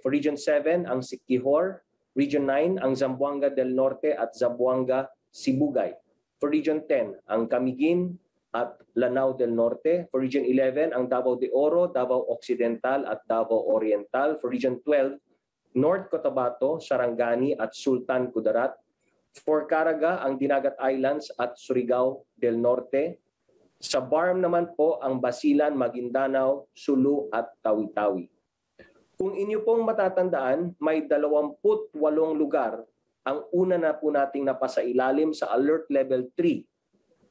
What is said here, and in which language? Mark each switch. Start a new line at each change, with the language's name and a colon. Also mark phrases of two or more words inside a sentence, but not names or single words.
Filipino: For Region 7, ang Siquijor. Region 9, ang Zamboanga del Norte at Zamboanga Sibugay. For Region 10, ang Camiguin at Lanao del Norte. For Region 11, ang Davao de Oro, Davao Occidental at Davao Oriental. For Region 12, North Cotabato, Sarangani at Sultan Kudarat. For Caraga, ang Dinagat Islands at Surigao del Norte. Sa BARM naman po ang Basilan, Maguindanao, Sulu at Tawi-Tawi. Kung inyo pong matatandaan, may 28 lugar ang una na po nating napasailalim sa Alert Level 3.